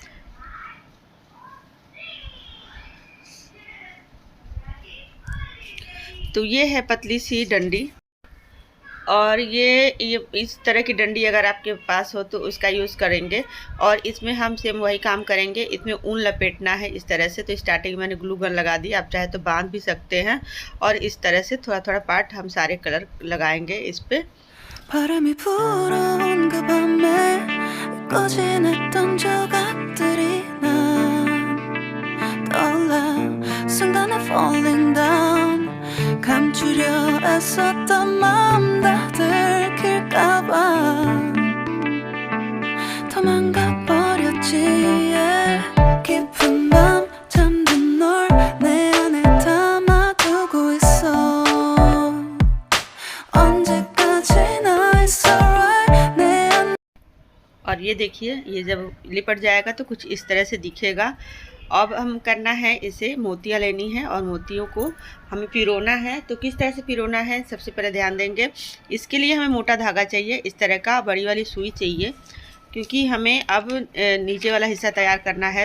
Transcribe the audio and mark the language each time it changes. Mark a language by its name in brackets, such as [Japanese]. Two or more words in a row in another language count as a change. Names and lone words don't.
[Hindi] तो ये है पतली सी डंडी, और ये इस तरह की डंडी अगर आपके पास हो तो उसका यूज़ करेंगे। और इसमें हम सेम वही काम करेंगे, इसमें ऊन लपेटना है इस तरह से। तो स्टार्टिंग मैंने [English] glue gun [Hindi] लगा दी, आप चाहे तो बांध भी सकते हैं। और इस तरह से थोड़ा थोड़ा पार्ट हम सारे कलर लगाएंगे इस पे। [Korean] 바람이 불어온 그 밤에 꺼진했던 조각들이 난 떠올라 순간에 [English] falling down [Korean] 감추려 애썼던 마음 다 들킬까봐 도망가 버렸지 yeah. 깊은 밤 잠든 널 내 안에 담아두고 있어 언제까지나 [English] it's alright [Korean] 내 안 [Hindi] और ये देखिए ये जब लिपट जाएगा तो कुछ इस तरह से दिखेगा। अब हम करना है, इसे मोतियाँ लेनी है और मोतियों को हमें पिरोना है। तो किस तरह से पिरोना है सबसे पहले ध्यान देंगे। इसके लिए हमें मोटा धागा चाहिए, इस तरह का बड़ी वाली सुई चाहिए, क्योंकि हमें अब नीचे वाला हिस्सा तैयार करना है।